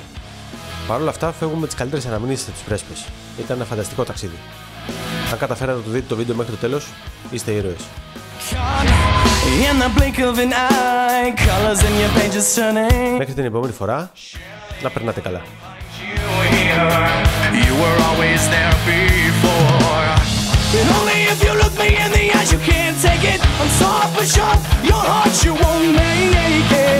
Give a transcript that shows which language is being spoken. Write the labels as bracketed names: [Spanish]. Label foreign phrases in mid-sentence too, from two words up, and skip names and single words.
[Greek] Παρ' όλα αυτά, φεύγουμε με τις καλύτερες αναμνήσεις από τις Πρέσπες. Ήταν ένα φανταστικό ταξίδι. Αν καταφέρατε να το δείτε το βίντεο μέχρι το τέλος, είστε ήρωες. Μέχρι την επόμενη φορά, να περνάτε καλά. [English] And only if you look me in the eyes you can't take it. I'm soft but sharp, your heart you won't make it.